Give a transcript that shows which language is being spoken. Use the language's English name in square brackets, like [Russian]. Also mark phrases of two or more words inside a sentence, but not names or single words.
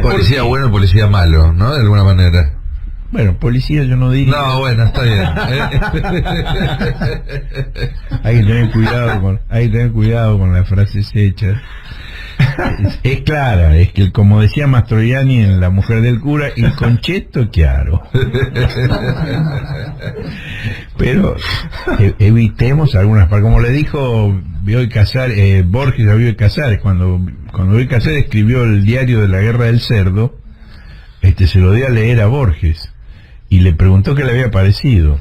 [Spanish] Policía bueno, policía malo, ¿no? De alguna manera. Bueno, policía yo no diría. No, bueno, está bien. Hay que tener cuidado con las frases hechas. Es clara, es que como decía Mastroianni en La mujer del cura, [Italian] il concetto chiaro. [Spanish] Pero evitemos algunas partes, como le dijo Bioy Casares, Borges a Bioy Casares, cuando Bioy Casares escribió el diario de la guerra del cerdo, se lo dio a leer a Borges y le preguntó qué le había parecido.